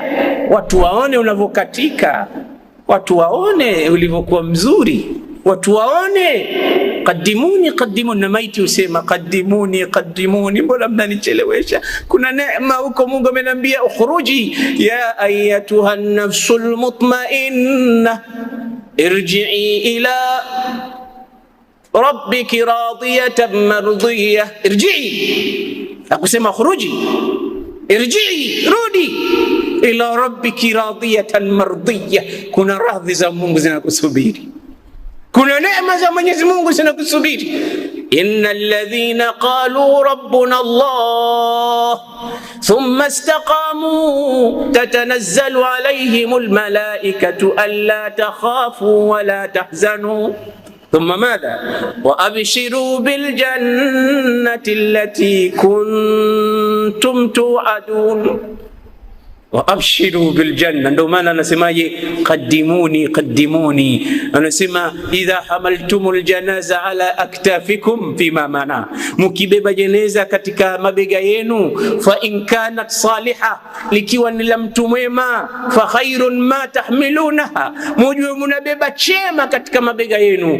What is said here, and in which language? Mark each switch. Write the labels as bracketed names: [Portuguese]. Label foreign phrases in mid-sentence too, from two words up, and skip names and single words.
[Swahili] Watu waone unavokatika. Watu waone ulivyokuwa mzuri. Watu waone. [Arabic] قدموني قدموني. [Swahili] Na maiti usema [Arabic] قدموني قدموني, [Swahili] mbona mnanichelewesha? Kuna neema huko. Mungu ameniambia [Arabic] اخرجي يا أيتها النفس المطمئنة ارجعي إلى ربك راضية مرضية. Irji'i, akusema اخرجي ارجعي, rudi إلى ربك راضية مرضية. [Swahili] Kuna radhi za Mungu zinakusubiri, kuna neema za Mwenyezi Mungu zinakusubiri. [Arabic] إن الذين قالوا ربنا الله ثم استقاموا تتنزل عليهم الملائكة ألا تخافوا ولا تحزنوا ثم ماذا وأبشروا بالجنة التي كنتم توعدون وأبشروا بالجنة. [Swahili] Ndio maana anasemaje? [Arabic] قدموني قدموني. [Swahili] Anasema [Arabic] إذا حملتم الجنازة على أكتافكم فيما معنى, [Swahili] mukibeba jeneza katika mabega yenu, [Arabic] فإن كانت صالحة, [Swahili] likiwa ni la mtu mwema, [Arabic] فخير ما تحملونها, [Swahili] mujue mnabeba chema katika mabega yenu.